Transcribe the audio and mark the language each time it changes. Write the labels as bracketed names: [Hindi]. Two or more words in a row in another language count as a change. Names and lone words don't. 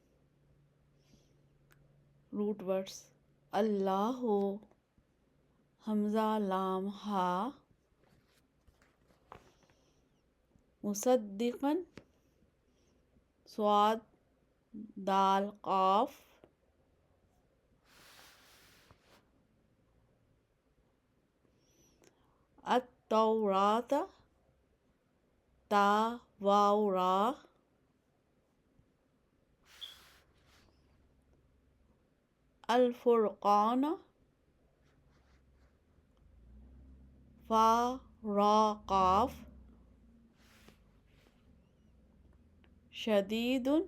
[English] root words: [Urdu] اللہ، حمزہ لام ہا، مصدقاً، صاد دال قاف، التوراۃ تا واو را، الفرقان فا را قاف، شدید